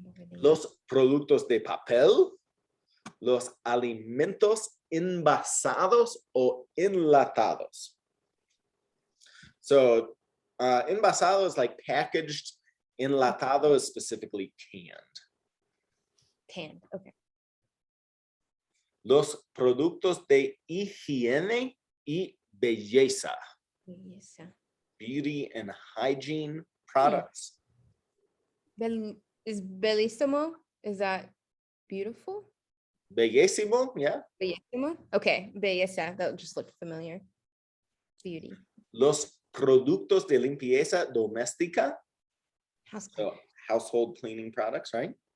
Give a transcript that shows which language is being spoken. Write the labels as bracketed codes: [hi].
[es] Los productos de papel, los alimentos envasados o enlatados. [en] So envasado is like packaged. Enlatado is specifically canned. Canned, okay. [es] Los productos de higiene y belleza. [en] Beauty and hygiene products. Is bellissimo? Is that beautiful? Bellísimo, yeah. Bellissimo? Okay, belleza. That just looked familiar. Beauty. [es] Los productos de limpieza doméstica. [en] So, household cleaning products, right?